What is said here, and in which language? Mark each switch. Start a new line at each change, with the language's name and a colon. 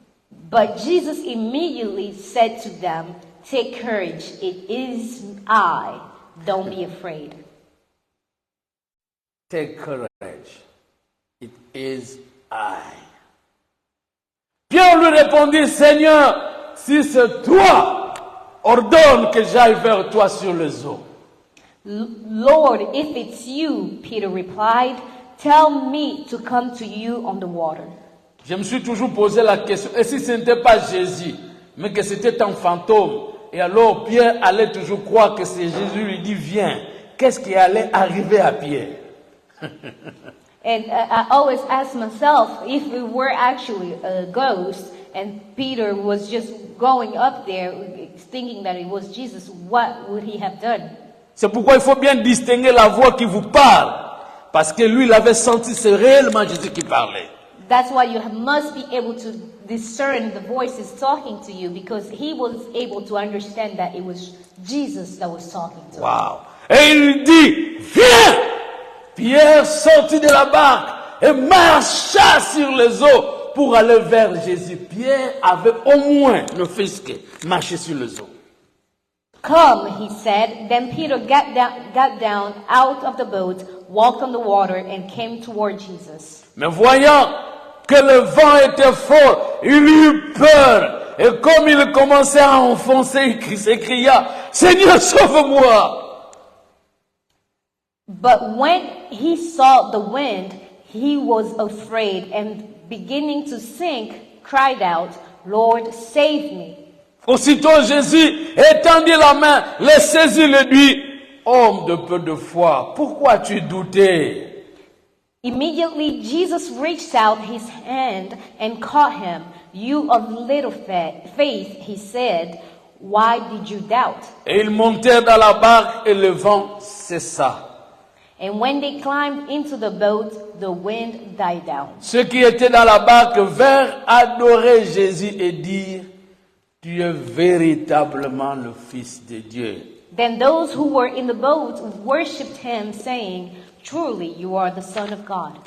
English: But Jesus immediately said to them, take courage, it is I, don't be afraid. Take courage, it is I.
French: Pierre lui répondit, Seigneur, si c'est toi, ordonne que j'aille vers toi sur les eaux.
English: Lord, if it's you, Peter replied, tell me to come to you on the water.
French: Je me suis toujours posé la question, et si ce n'était pas Jésus, mais que c'était un fantôme, et alors Pierre allait toujours croire que c'est Jésus lui dit, viens, qu'est-ce qui allait arriver à Pierre?
English: And I always ask myself, if it were actually a ghost, and Peter was just going up there thinking that it was Jesus, what would he have done?
French: C'est pourquoi il faut bien distinguer la voix qui vous parle, parce que lui, il avait senti, c'est réellement Jésus qui parlait.
English: That's why you must be able to discern the voices talking to you, because he was able to understand that it was Jesus that was talking to him.
French: Wow. Et il dit, viens! Pierre sortit de la barque et marcha sur les eaux pour aller vers Jésus. Pierre avait au moins le fisc marché sur les eaux.
English: Come, he said. Then Peter got down out of the boat, walked on the water, and came toward Jesus.
French: Mais voyant que le vent était fort, il eut peur. Et comme il commençait à enfoncer, il s'écria, Seigneur, sauve-moi!
English: But when he saw the wind, he was afraid, and beginning to sink, cried out, Lord, save me.
French: Aussitôt Jésus étendit la main, le saisit, le dit, homme de peu de foi, pourquoi tu doutais?
English: Immediately Jesus reached out his hand and caught him. You of little faith, he said, why did you doubt?
French: Et ils montèrent dans la barque et le vent cessa.
English: And when they climbed into the boat, the wind died down.
French: Ceux qui étaient dans la barque vinrent adorer Jésus et dire, tu es véritablement le Fils de Dieu.
English: Then those who were in the boat worshipped him, saying, truly you are the Son of God.